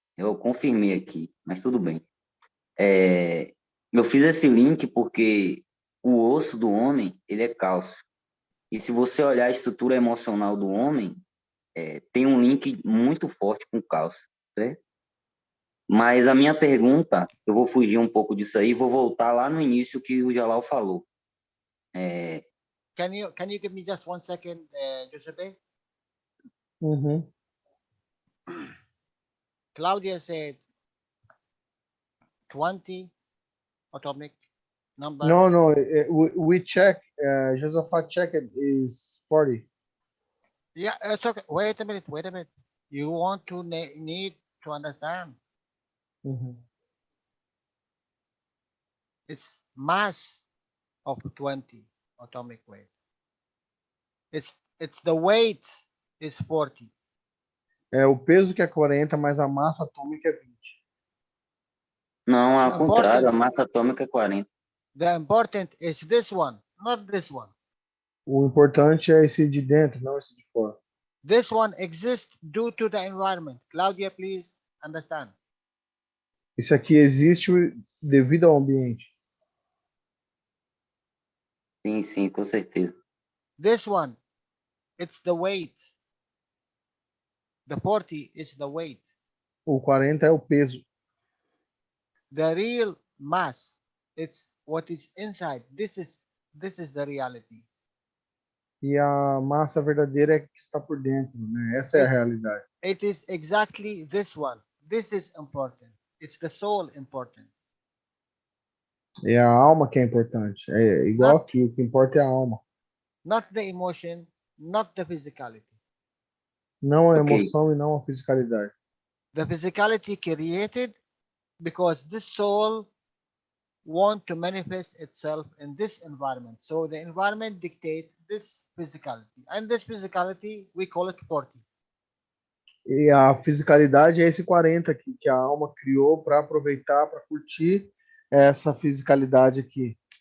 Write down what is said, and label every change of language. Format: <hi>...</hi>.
<pt>Eu confirmei aqui, mas tudo bem. Eu fiz esse link porque o osso do homem, ele é cálcio. E se você olhar a estrutura emocional do homem, tem um link muito forte com o cálcio, certo? Mas a minha pergunta, eu vou fugir um pouco disso aí, vou voltar lá no início que o Jalal falou.</pt> <en>Can you give me just 1 second, Giuseppe? Uhum. Claudia said 20 atomic number. No, we check. Josephat checked is 40. Yeah, it's okay. Wait a minute. You want to need to understand. Uhum. It's mass of 20 atomic weight. It's the weight is 40.</en> <pt>O peso que é 40, mas a massa atômica é 20. Não, ao contrário, a massa atômica é 40.</pt> <en>The important is this one, not this one.</en> <pt>O importante é esse de dentro, não esse de fora.</pt> <en>This one exists due to the environment. Claudia, please understand.</en> <pt>Isso aqui existe devido ao ambiente. Sim, com certeza.</pt> <en>This one, it's the weight. The 40 is the weight.</en> <pt>O 40 é o peso.</pt> <en>The real mass, it's what is inside. This is the reality.</en> <pt>E a massa verdadeira é que está por dentro, né? Essa é a realidade.</pt> <en>It is exactly this one. This is important. It's the soul important.</en> <pt>É a alma que é importante. É igual aqui, o que importa é a alma.</pt> <en>Not the emotion, not the physicality.</en> <pt>Não a emoção e não a fisicalidade.</pt> <en>The physicality created because this soul want to manifest itself in this environment. So the environment dictates this physicality. And this physicality, we call it 40.</en> <pt>E a fisicalidade é esse 40 aqui, que a alma criou para aproveitar, para curtir essa fisicalidade aqui.</pt>